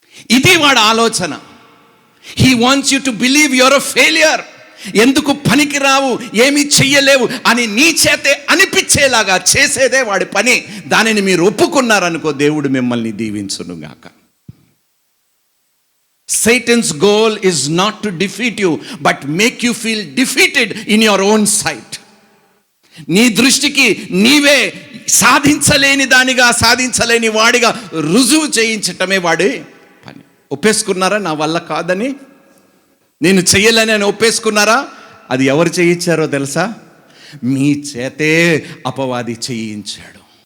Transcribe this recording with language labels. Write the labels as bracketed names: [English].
[Telugu] ఇది వాడి ఆలోచన. [English] He wants you to believe your a failure. [Telugu] ఎందుకు పనికిరావు, ఏమీ చెయ్యలేవు అని నీ చేతే అనిపించేలాగా చేసేదే వాడి పని. దానిని మీరు ఒప్పుకున్నారనుకో, దేవుడు మిమ్మల్ని దీవించునుగాక. [English] Satan's goal is not to defeat you, but make you feel defeated in your own sight. [Telugu] నీ దృష్టికి నీవే సాధించలేని దానిగా, సాధించలేని వాడిగా రుజువు చేయించటమే వాడి పని. ఒప్పేసుకున్నారా నా వల్ల కాదని? నేను చెయ్యలేని అని ఒప్పేసుకున్నారా? అది ఎవరు చేయించారో తెలుసా? మీ చేతే అపవాది చేయించాడు.